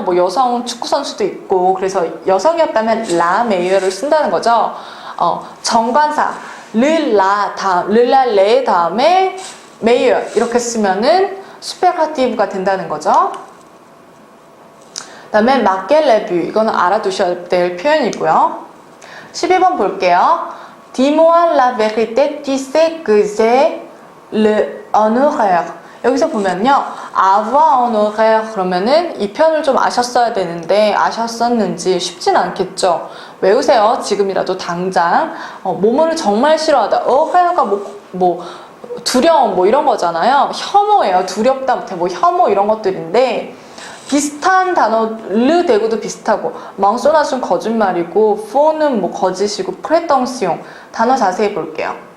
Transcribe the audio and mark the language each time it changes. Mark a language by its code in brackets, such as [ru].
[ko] 뭐 여성 축구 선수도 있고 그래서 여성이었다면 라 메이어를 쓴다는 거죠. 정관사 르라 레 다음에 메이어 이렇게 쓰면은 슈퍼라티브가 된다는 거죠. 그 다음에 마켈레뷰 이거는 알아두셔야 될 표현이고요. 12번 볼게요. [fr] Dis-moi la vérité, tu sais que j'ai un horaire. [ko] 여기서 보면요. [fr] avoir un horaire [ko] 그러면은 이 표현을 좀 아셨어야 되는데 아셨었는지 쉽진 않겠죠. 외우세요. 지금이라도 당장. 뭐뭐를 정말 싫어하다. horare가 뭐 두려움 뭐 이런 거잖아요. 혐오예요. 두렵다 못해 뭐 혐오 이런 것들인데 비슷한 단어 르 대구도 비슷하고 망소나sun 거짓말이고 포는 뭐 거짓이고 프레덩시용 단어 자세히 볼게요.